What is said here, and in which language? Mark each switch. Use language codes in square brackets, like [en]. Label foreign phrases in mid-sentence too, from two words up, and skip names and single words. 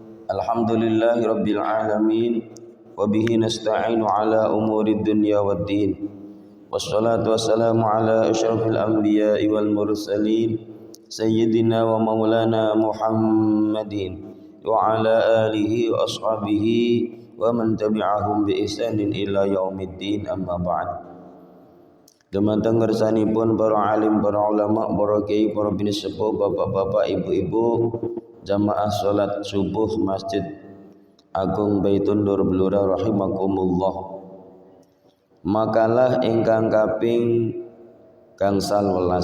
[ar] الحمد لله رب العالمين وبه نستعين على أمور الدنيا والدين. والصلاة والسلام على أشرف الأنبياء والمرسلين سيدنا ومولانا محمد وعلى آله وأصحابه ومن تبعهم بإحسان إلى يوم الدين، أما بعد. [jv] Dumateng ngersanipun para alim, para ulama, para kiai, para bini sepuh, bapak-bapak, ibu-ibu, jamaah salat subuh Masjid Agung Baitun Nur Blora rahimakumullah. Makalah ingkang kaping gangsal welas.